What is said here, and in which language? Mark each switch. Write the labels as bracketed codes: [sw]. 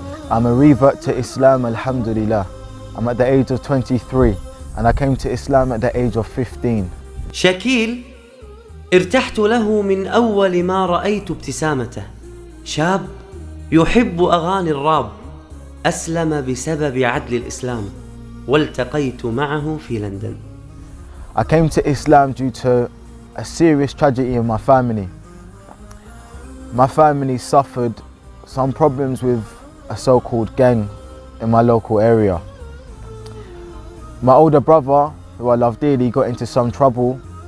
[en] I'm a revert to Islam, alhamdulillah. I'm at the age of 23 and I came to Islam at the age of 15. [ar] شكيل ارتحت له من أول ما رأيت ابتسامته، شاب يحب أغاني الراب، أسلم بسبب عدل الإسلام والتقيت معه في لندن. [en] I came to Islam due to a serious tragedy in my family. My family suffered some problems with a so-called gang in my local area. My older brother, who I love dearly, got into some trouble.